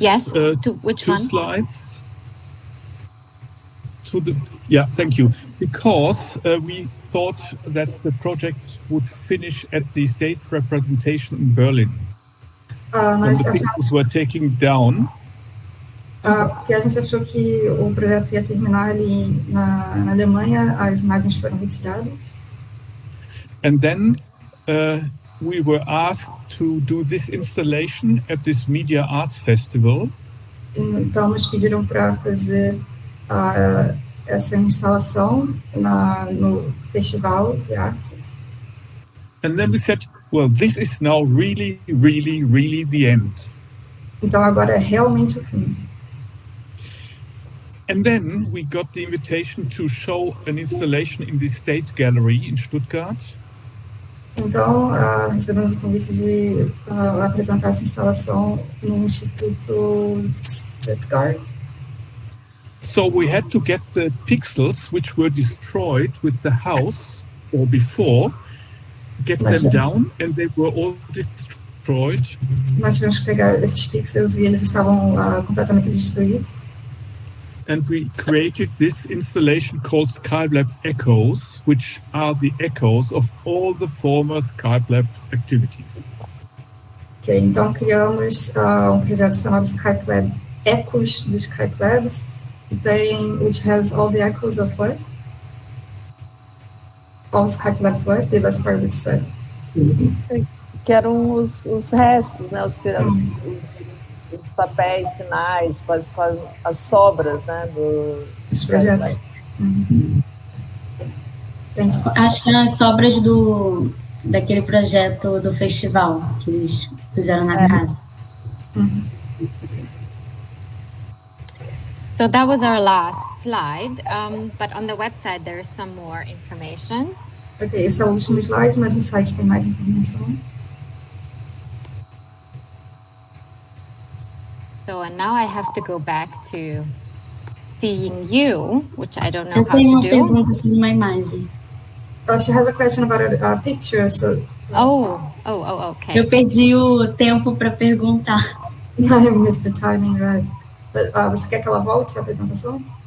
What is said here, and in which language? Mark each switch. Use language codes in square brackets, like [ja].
[en] yes. To which 2 one? slides. Yeah, thank you. Because we thought that the project would finish at the state representation in Berlin. When the pictures were taken down. [pt] Porque a gente achou que o projeto ia terminar ali na Alemanha, as imagens foram retiradas. [en] And then we were asked to do this installation at this Media Arts Festival. [pt] Então nos pediram para fazer essa instalação no Festival de Artes. [en] And then we said, well, this is now really, really, really the end. [pt] Então agora é realmente o fim. [en] And then we got the invitation to show an installation in the State Gallery in Stuttgart. [pt] Então, recebemos o convite de apresentar essa instalação no Instituto Stuttgart. [en] So we had to get the pixels which were destroyed with the house or before, get them down, and they were all destroyed. [pt] Nós tivemos que pegar esses pixels e eles estavam completamente destruídos. [en] And we created this installation called Skypelab Echoes, which are the echoes of all the former Skypelab activities. [pt] Okay, então criamos projeto chamado Skypelab Echoes dos Skypelabs, [en] which has all the echoes of what? All Skypelabs what? The last part which said. [pt] Que eram os restos, né? Os papéis finais, quase as sobras, né, dos projetos. Acho que eram as sobras daquele projeto do festival que eles fizeram na casa. [en] So that was our last slide, but on the website there is some more information. [pt] Ok, esse é o último slide, mas no site tem mais informação. [en] So, and now I have to go back to seeing you, which I don't know how to do. [pt] Eu tenho uma pergunta sobre uma imagem. [en] She has a question about a picture, so... Okay. [pt] Eu perdi o tempo para perguntar. [en] I missed the timing, right? But, [pt] você quer que ela volte a apresentação?